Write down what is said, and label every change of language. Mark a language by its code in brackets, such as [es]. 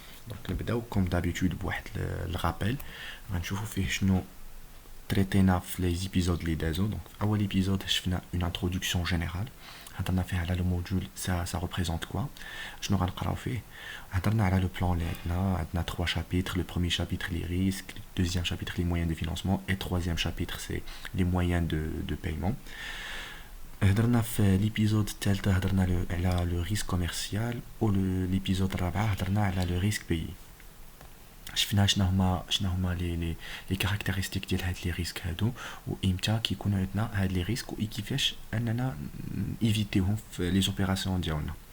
[ar] دونك نبداو [fr] كوم دابيتود [ar] بواحد الرابيل غنشوفو فيه شنو تريتينا في لي زيبيزود لي دازو. دونك في اول ايبيزود شفنا [fr] اون انتروداكسيون جينيرال، [ar] هضرنا فيه على [fr] لو موديول سا ريبريزونت كوا، [ar] شنو غنقراو فيه. هضرنا على لو بلان اللي عندنا 3 chapitres. [fr] Le premier chapitre les risques, le deuxième chapitre les moyens de financement et le troisième chapitre c'est les moyens de paiement. [ar] هضرنا في ليبيزود الثالث هضرنا على لو ريسك كوميرسيال، و ليبيزود الرابع هضرنا على لو ريسك بيي. شفنا شنو هما لي كاركتيرستيك ديال هاد لي ريسك هادو، وامتى كيكونوا عندنا هاد لي ريسك، وكيفاش اننا ايفيتيهم في لي زوبيراسيون ديالنا.